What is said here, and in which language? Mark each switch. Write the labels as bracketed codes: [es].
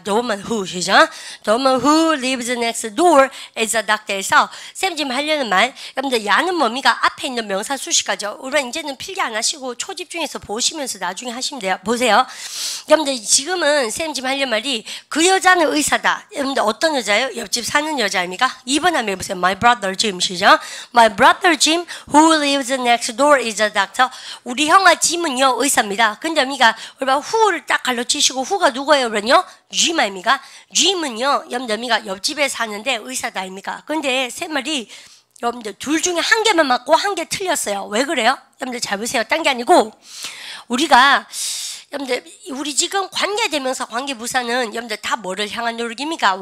[en] The woman who [ko] 시작. [en] The woman who lives next door is a doctor에서 [ko] 쌤 지금 하려는 말. 여러분들 야는 뭡니까? 앞에 있는 명사 수식하죠. 우리 이제는 필기 안 하시고 초집중해서 보시면서 나중에 하시면 돼요. 보세요. 여러분들 지금은 쌤 지금 하려는 말이 그 여자는 의사다. 여러분들 어떤 여자예요? 옆집 사는 여자입니까? 2번 한번 해보세요. [en] My brother Jim [ko] 시작. [en] My brother Jim who lives next door is a doctor. [ko] 우리 형아 짐은요 의사입니다. 근데 우리가 who를 딱 갈라치시고 who가 누구예요? 그러면요 Jim 아닙니까? Jim은요 여러분들 옆집에 사는데 의사다 아닙니까? 근데 세 말이 여러분들 둘 중에 한 개만 맞고 한 개 틀렸어요. 왜 그래요? 여러분들 잘 보세요. 딴 게 아니고 우리가 여러분들 우리 지금 관계대명사 관계부사는 여러분들 다 뭐를 향한 누르기입니까?